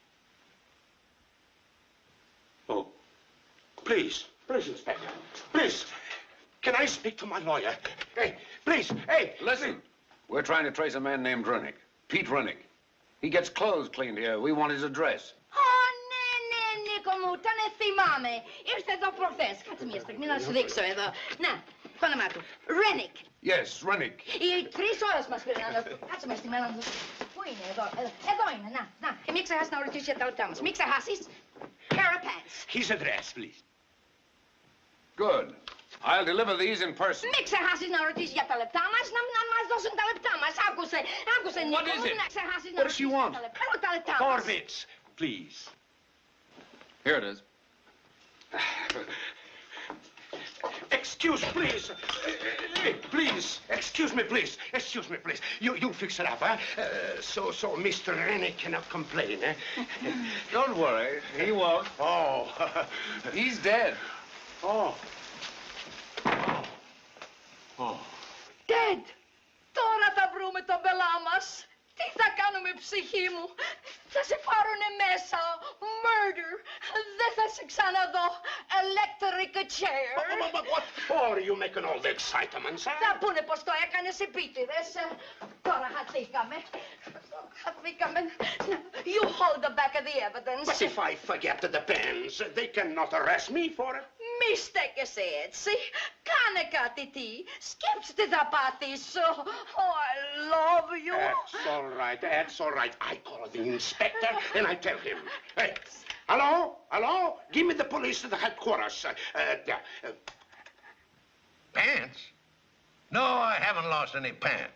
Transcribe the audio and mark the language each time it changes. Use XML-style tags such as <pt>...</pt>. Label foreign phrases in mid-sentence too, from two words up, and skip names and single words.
<en>Oh, please, Inspector. Please, can I speak to my lawyer? Hey, please, hey. Listen, we're trying to trace a man named Rennick. Pete Rennick. He gets clothes cleaned here. We want his address.</en> <el>Ναι, Νίκο μου, τον θυμάμαι. Ήρθε εδώ προχθές. Κάτσε μία στιγμή να σου δείξω εδώ. Να, το όνομά του. Rennick.</el> <en>Yes, Rennick.</en> <el>Οι 3 ώρες μας πήραν να... Κάτσε μία στιγμή να δω. Πού είναι εδώ? Εδώ είναι, να. Και μην ξεχάσεις να ρωτήσεις για τα λεπτά μας. Μην ξεχάσεις.</el> <en>Pair of pants. His address, please. Good. I'll deliver these in person.</en> <el>Μην ξεχάσεις να ρωτήσεις για τα λεπτά μας, να μας δώσουν τα λεπτά μας. Άκουσε, Νίκο μου, να ξεχάσεις να ρωτήσεις για τα λεπτά. Τα λεπτά μας.</el> <en>4 bits, please. Here it is. Excuse, please. Excuse me, please. You fix it up, huh? So Mr. Rennick cannot complain, eh? Don't worry. He won't. Oh. He's dead. Oh. Dead.</en> <el>Τώρα θα βρούμε τον πελά μας. Τι θα κάνουμε, ψυχή μου? Θα σε πάρουνε μέσα. Murder. Δεν θα σε ξαναδώ.</el> <en>Electric chair. But what for you making all the excitement, sir?</en> <el>Θα πούνε πως το έκανες επίτηδες. Τώρα χαθήκαμε.</el> <en>You hold the back of the evidence. But if I forget the pens, they cannot arrest me for it.</en> <el>Μη στέκεσαι έτσι. Κάνε κάτι τι. Σκέψου τι θα πάθεις.</el> <en>Oh, I love you. That's all right. I call the inspector and I tell him. Hey, hello? Give me the police to the headquarters. Pants? No, I haven't lost any pants.</en>